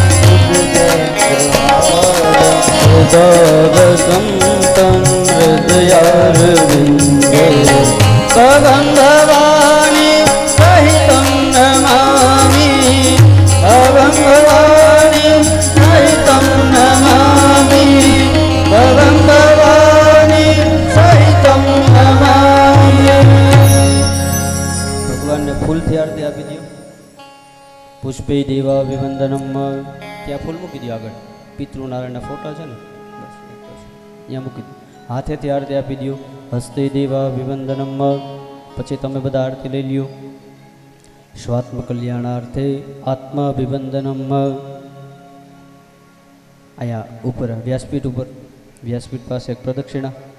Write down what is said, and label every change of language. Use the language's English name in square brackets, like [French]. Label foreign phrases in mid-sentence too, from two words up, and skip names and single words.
[Sanskrit] उदारसंतं हृदयारविन्दे भवं भवानी सहितं नमामि भवं भवानी सहितं नमामि भवं भवानी सहितं नमामि [Gujarati] ભગવાનને ફૂલથી આરતી આપી દો [Sanskrit] પુષ્પે દેવા વિવંદનમ [Gujarati] ત્યાં ફૂલ મૂકી દો આગળ પિતૃનારાયણના ફોટા છે ને બસ અહીંયા મૂકી દો હાથેથી આરતી આપી દો [Sanskrit] હસ્તે દેવા વિવંદનમ [Gujarati] પછી તમે બધા આરતી લઈ લ્યો [Sanskrit] સ્વાત્મ કલ્યાણાર્થે આત્માભિવંદનમ [Gujarati] અહીંયા ઉપર વ્યાસપીઠ પાસે એક પ્રદક્ષિણા